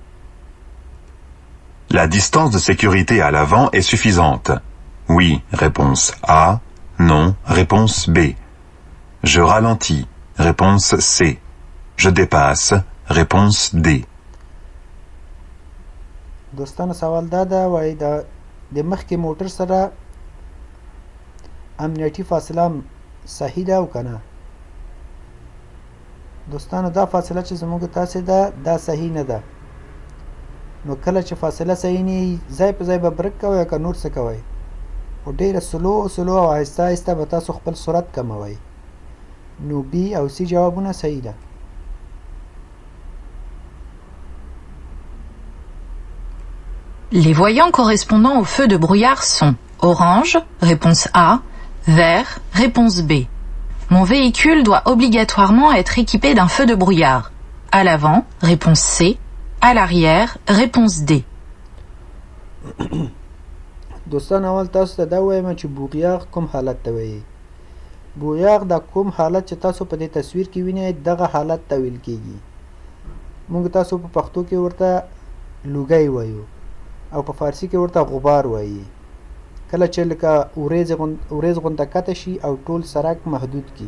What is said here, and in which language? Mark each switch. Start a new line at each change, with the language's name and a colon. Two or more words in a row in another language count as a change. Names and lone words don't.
French: La distance de sécurité à l'avant est suffisante. Oui, réponse A. Non, réponse B. Je ralentis. Réponse C. Je dépasse. Réponse D.
Pashto: دوستانو سوال دا ده وایي د مخکې موټر سره امنیتي فاصله صحیح ده او که نه دوستانو دا فاصله چې زموږ تاسې ده دا صحیح نه ده نو کله چې فاصله صحیح نه ځای په ځای به برک کوئ او که نور څه کوئ خو ډېره سلو او آهسته آهسته به تاسو خپل سرعت کموئ نو B او C جوابونه صحیح ده
French: Les voyants correspondant au feu de brouillard sont orange, réponse A, vert, réponse B. Mon véhicule doit obligatoirement être équipé d'un feu de brouillard. À l'avant, réponse C. À l'arrière, réponse D.
Pashto: دوستان اول تاسو ته دا وایم چې بوغیاغ کوم حالت ته وایي بوغیاغ دا کوم حالت چې تاسو په دې تصویر کې وینئ دغه حالت ته ویل کیږي موږ تاسو په پښتو کې ورته لوګی وایو او په فارسی کې ورته غبار وایي کله چې لکه وریځ غونډه کته شي او ټول سرک محدود کی.